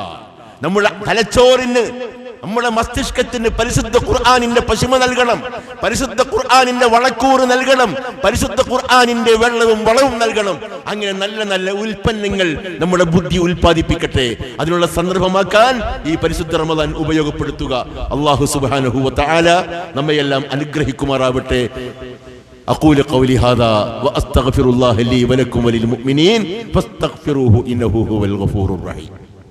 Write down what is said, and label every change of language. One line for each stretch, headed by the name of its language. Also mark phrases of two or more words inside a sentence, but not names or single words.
Malayalam: നമ്മുടെ തലച്ചോറിന്, നമ്മുടെ മസ്തിഷ്കത്തിന് പരിശുദ്ധ ഖുർആനിന്റെ പശിമ നൽകണം, പരിശുദ്ധ ഖുർആനിന്റെ വളക്കൂറ് നൽകണം, പരിശുദ്ധ ഖുർആനിന്റെ വെള്ളവും വളവും നൽകണം. അങ്ങനെ നല്ല നല്ല ഉൽപ്പന്നങ്ങൾ നമ്മുടെ ബുദ്ധി ഉൽപ്പാദിപ്പിക്കട്ടെ. അതിനുള്ള സന്ദർഭമാക്കാൻ ഈ പരിശുദ്ധ റമദാൻ ഉപയോഗപ്പെടുത്തുക. അല്ലാഹു
Arabic: سبحانه و تعالى
Malayalam: നമ്മയെല്ലാം അനുഗ്രഹിക്കുമാറാവട്ടെ.
Arabic: أقول قولي هذا وأستغفر الله لي ولكم وللمؤمنين فاستغفروه إنه هو الغفور الرحيم.